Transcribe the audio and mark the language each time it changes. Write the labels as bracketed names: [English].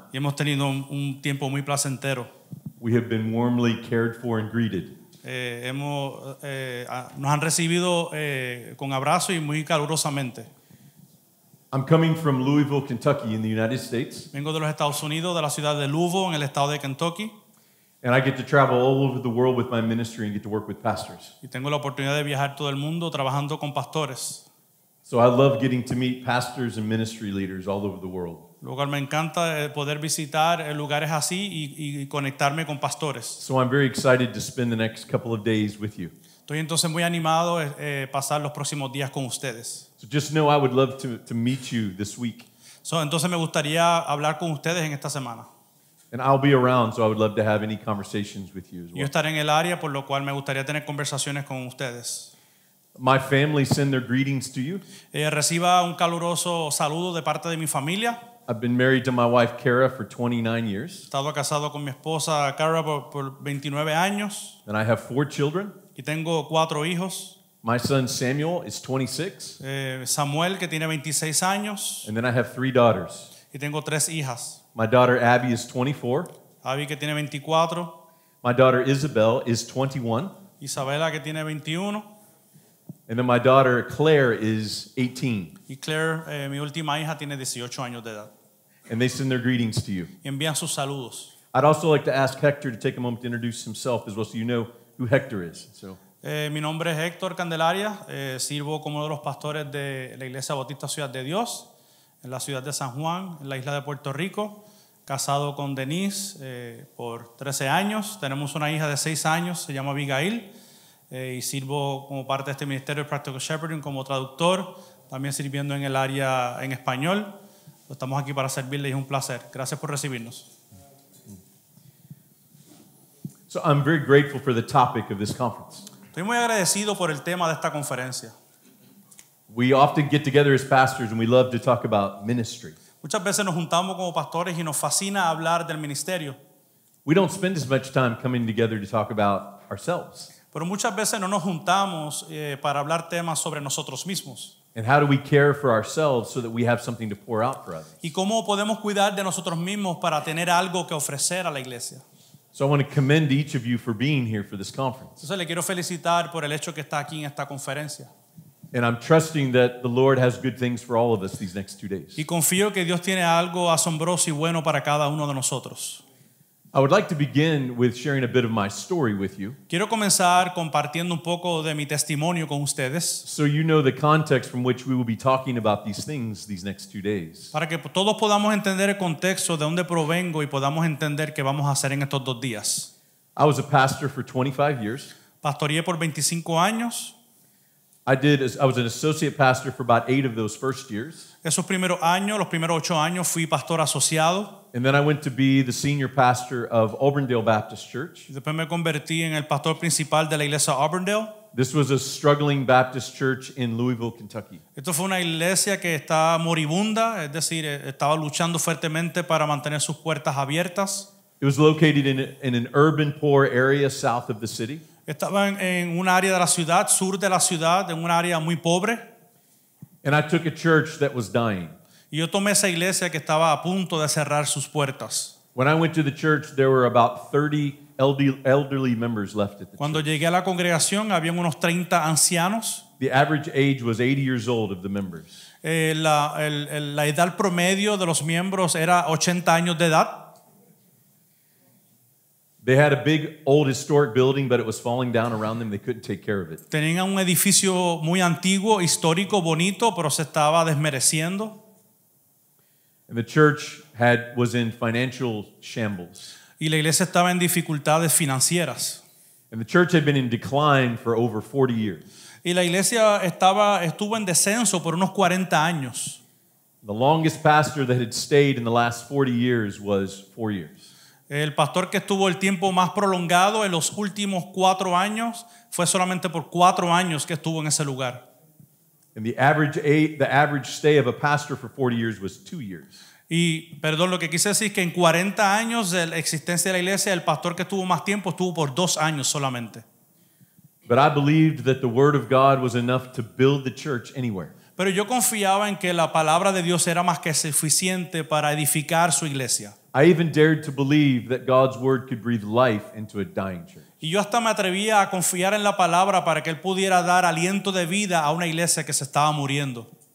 [Spanish] y hemos tenido un tiempo muy placentero. [English] We have been warmly cared for and greeted. [Spanish] Nos han recibido con abrazo y muy calurosamente. [English] I'm coming from Louisville, Kentucky in the United States, [Spanish] Vengo de los Estados Unidos, de la ciudad de Louisville, en el estado de Kentucky, [English] and I get to travel all over the world with my ministry and get to work with pastors. [Spanish] y tengo la oportunidad de viajar todo el mundo trabajando con pastores. [English] So I love getting to meet pastors and ministry leaders all over the world. [Spanish] Lo cual me encanta poder visitar lugares así y conectarme con pastores. [English] So I'm very excited to spend the next couple of days with you. [Spanish] Estoy entonces muy animado pasar los próximos días con ustedes. [English] So just know I would love to meet you this week. [Spanish] Entonces me gustaría hablar con ustedes en esta semana. [English] And I'll be around, so I would love to have any conversations with you as [Spanish] Yo [English] well. [Spanish] estaré en el área, por lo cual me gustaría tener conversaciones con ustedes. [English] My family send their greetings to you. [Spanish] Reciba un caluroso saludo de parte de mi familia. [English] I've been married to my wife, Kara, for 29 years. [Spanish] He estado casado con mi esposa Cara por 29 años [English] And I have 4 children. [Spanish] y tengo 4 hijos. [English] My son, Samuel, is 26. [Spanish] Samuel, que tiene 26 años, [English] And then I have 3 daughters. [Spanish] y tengo 3 hijas. [English] My daughter, Abby, is 24. [Spanish] Abby, que tiene 24, [English] My daughter, Isabel, is 21. [Spanish] Isabela, que tiene 21, [English] And then my daughter, Claire, is 18. [Spanish] y Claire, mi última hija, tiene 18 años de edad. [English] And they send their greetings to you. [Spanish] Y envían sus saludos. [English] I'd also like to ask Hector to take a moment to introduce himself as well, so you know who Hector is. So, [Spanish] Mi nombre es Héctor Candelaria, sirvo como uno de los pastores de la Iglesia Bautista Ciudad de Dios, en la ciudad de San Juan, en la isla de Puerto Rico, casado con Denise por 13 años. Tenemos una hija de 6 años, se llama Abigail, y sirvo como parte de este ministerio de Practical Shepherding como traductor, también sirviendo en el área en español. Estamos aquí para servirles y es un placer. Gracias por recibirnos. [English] so I'm very grateful for the topic of this conference. [Spanish] Estoy muy agradecido por el tema de esta conferencia. [English] We often get together as pastors and we love to talk about ministry. [Spanish] Muchas veces nos juntamos como pastores y nos fascina hablar del ministerio, [English] We don't spend as much time coming together to talk about ourselves. [Spanish] pero muchas veces no nos juntamos para hablar temas sobre nosotros mismos. [English] And how do we care for ourselves so that we have something to pour out for others? [Spanish] Y cómo podemos cuidar de nosotros mismos para tener algo que ofrecer a la iglesia. [English] So I want to commend each of you for being here for this conference. [Spanish] Entonces le quiero felicitar por el hecho que está aquí en esta conferencia. [English] And I'm trusting that the Lord has good things for all of us these next 2 days. [Spanish] Y confío que Dios tiene algo asombroso y bueno para cada uno de nosotros. [English] I would like to begin with sharing a bit of my story with you, [Spanish] Quiero comenzar compartiendo un poco de mi testimonio con ustedes, [English] so you know the context from which we will be talking about these things these next 2 days. [Spanish] para que todos podamos entender el contexto de dónde provengo y podamos entender qué vamos a hacer en estos 2 días. [English] I was a pastor for 25 years. [Spanish] Pastoreé por 25 años. [English] I was an associate pastor for about 8 of those first years. [Spanish] Esos primeros años, los primeros 8 años, fui pastor asociado. [English] And then I went to be the senior pastor of Auburndale Baptist Church. [Spanish] Y después me convertí en el pastor principal de la iglesia Auburndale. [English] This was a struggling Baptist church in Louisville, Kentucky. [Spanish] Esto fue una iglesia que está moribunda, es decir, estaba luchando fuertemente para mantener sus puertas abiertas. [English] It was located in an urban poor area south of the city. [Spanish] Estaba en un área de la ciudad, sur de la ciudad, en un área muy pobre. [English] And I took a church that was dying. [Spanish] Y yo tomé esa iglesia que estaba a punto de cerrar sus puertas. [English] When I went to the church, there were about 30 elderly members left at the [Spanish] Cuando [English] church. [Spanish] llegué a la congregación, había unos 30 ancianos. [English] The average age was 80 years old of the members. [Spanish] La edad promedio de los miembros era 80 años de edad. [English] They had a big old historic building, but it was falling down around them. They couldn't take care of it. [Spanish] Tenían un edificio muy antiguo, histórico, bonito, pero se estaba desmereciendo. [English] And the church was in financial shambles. [Spanish] Y la iglesia estaba en dificultades financieras. [English] And the church had been in decline for over 40 years. [Spanish] Y la iglesia estuvo en descenso por unos 40 años. [English] The longest pastor that had stayed in the last 40 years was 4 years. [Spanish] El pastor que estuvo el tiempo más prolongado en los últimos 4 años fue solamente por 4 años que estuvo en ese lugar. [English] And the average stay of a pastor for 40 years was 2 years. [Spanish] Y, perdón, lo que quise decir es que en 40 años de la existencia de la iglesia, el pastor que estuvo más tiempo estuvo por 2 años solamente. [English] But I believed that the Word of God was enough to build the church anywhere. [Spanish] Pero yo confiaba en que la palabra de Dios era más que suficiente para edificar su iglesia. [English] I even dared to believe that God's Word could breathe life into a dying church. [Spanish] Y yo hasta me atrevía a confiar en la palabra para que Él pudiera dar aliento de vida a una iglesia que se estaba muriendo.